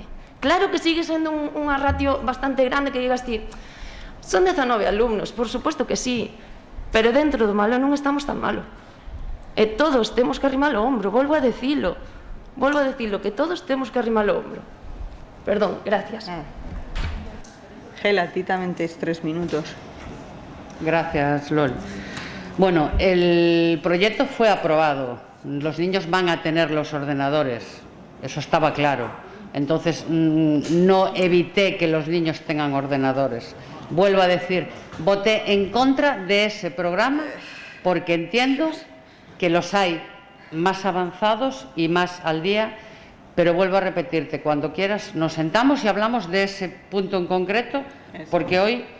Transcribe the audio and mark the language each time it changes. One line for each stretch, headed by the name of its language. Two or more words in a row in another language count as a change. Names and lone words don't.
Galician: Claro que sigue sendo unha ratio bastante grande que digas ti, son 19 alumnos, por suposto que sí, pero dentro do malo non estamos tan malo. E todos temos que arrimar o ombro, volvo a decilo, que todos temos que arrimar o ombro.
Spanish: Perdón, gracias.
Galician: Gela, ti tamén tes 3 minutos.
Spanish: Gracias, Lol. Bueno, el proyecto fue aprobado. Los niños van a tener los ordenadores, eso estaba claro. Entonces, no evité que los niños tengan ordenadores. Vuelvo a decir, voté en contra de ese programa porque entiendo que los hay más avanzados y más al día, pero vuelvo a repetirte, cuando quieras nos sentamos y hablamos de ese punto en concreto, porque hoy...